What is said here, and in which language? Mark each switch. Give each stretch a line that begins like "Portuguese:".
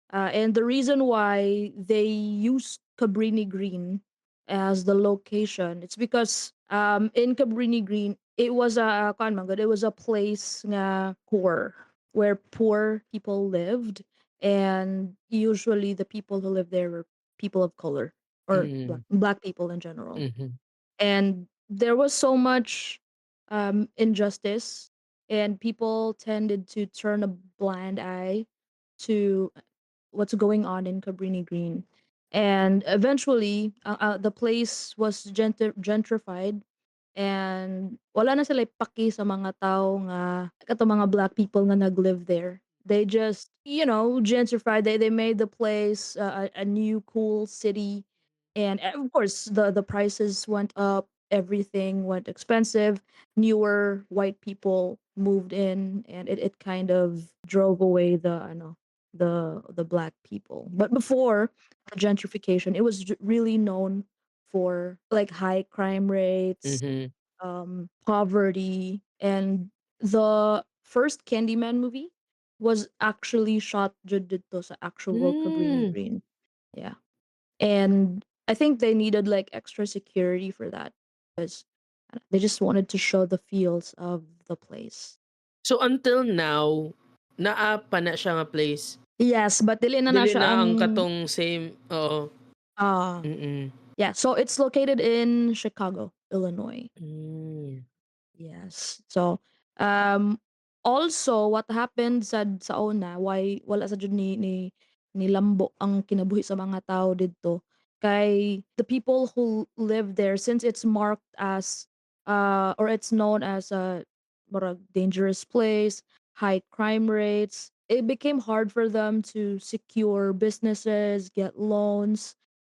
English: And the reason why they use Cabrini Green as the location, it's because in Cabrini Green, it was a
Cebuano: kuan man gud,
English: it was a place
Cebuano: nga poor
English: where poor people lived, and usually the people who lived there were people of color or Mm. black people in general. Mhm. And there was so much injustice, and people tended to turn a blind eye to what's going on in Cabrini Green. And eventually, the place was gentrified,
Cebuano: and wala na sila paki sa mga tao nga kato mga black people nga naglive there.
English: They just, gentrified. They made the place a new cool city, and of course the prices went up. Everything went expensive. Newer white people moved in, and it kind of drove away the black people. But before the gentrification, it was really known for like high crime rates, Mhm. poverty, and the first Candyman movie was actually shot
Filipino: dito sa actual
English: Cabrini Hmm. Green. Yeah. And I think they needed like extra security for that because they just wanted to show the feels of the place.
Cebuano: So until now, naa pa na siya nga place.
English: Yes, but
Cebuano: dili na Dili siya na ang ang katong same, oo. ah Mm.
English: Yeah, so it's located in Chicago, Illinois. Mm. Yes. So, um, also what happened sa una, why
Cebuano: wala sa jud ni lambo ang kinabuhi sa mga tao didto, kay
English: the people who live there, since it's marked as, or it's known as a
Cebuano: murag
English: dangerous place, high crime rates, it became hard for them to secure businesses, get loans.